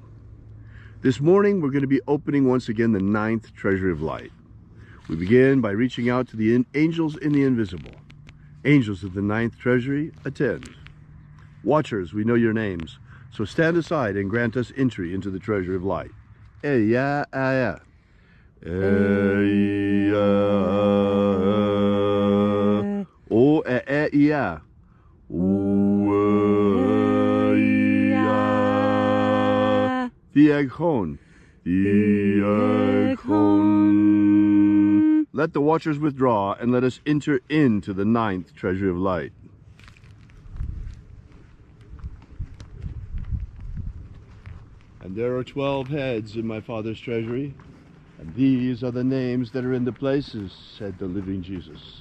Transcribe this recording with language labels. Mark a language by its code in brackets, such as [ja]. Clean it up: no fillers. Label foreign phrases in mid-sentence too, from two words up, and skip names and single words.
[en] This morning we're going to be opening once again the 9th Treasury of Light. We begin by reaching out to the angels in the invisible. Angels of the 9th Treasury, attend. Watchers, we know your names, so stand aside and grant us entry into the Treasury of Light. Eya, aya. Eya. O, e, Ueya. Theaghon. Theaghon. Let the watchers withdraw and let us enter into the 9th Treasury of Light. And there are 12 heads in my Father's treasury, and these are the names that are in the places, said the living Jesus.